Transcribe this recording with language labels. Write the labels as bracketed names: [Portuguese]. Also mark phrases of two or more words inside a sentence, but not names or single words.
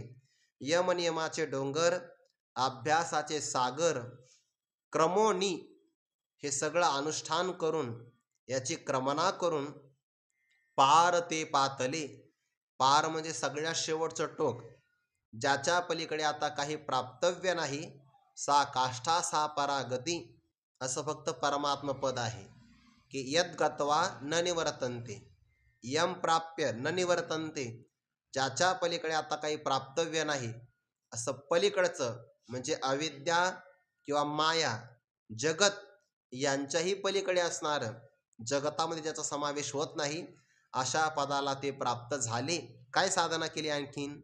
[Marathi] यमनियमाचे डोंगर, अभ्यासाचे सागर, क्रमोनी हे सगळं अनुष्ठान करून याची क्रमणा करून पार ते पातले. पार म्हणजे सगळ्यात शेवटचं टोक, ज्याच्या पलीकडे आता काही प्राप्तव्य नाही. [Sanskrit] सा काष्ठा सा परागती, [Marathi] असं फक्त परमात्म पद आहे की [Sanskrit] यद गत्वा न निवर्तन्ते, यम प्राप्य न निवर्तन्ते. [Marathi] ज्याच्या पलीकडे आता काही प्राप्तव्य नाही असं पलीकडचं म्हणजे अविद्या किंवा माया, जगत यांच्याही पलीकडे असणारं, जगतामध्ये ज्याचा समावेश होत नाही अशा पदाला ते प्राप्त झाले. काय साधना केली आणखीन?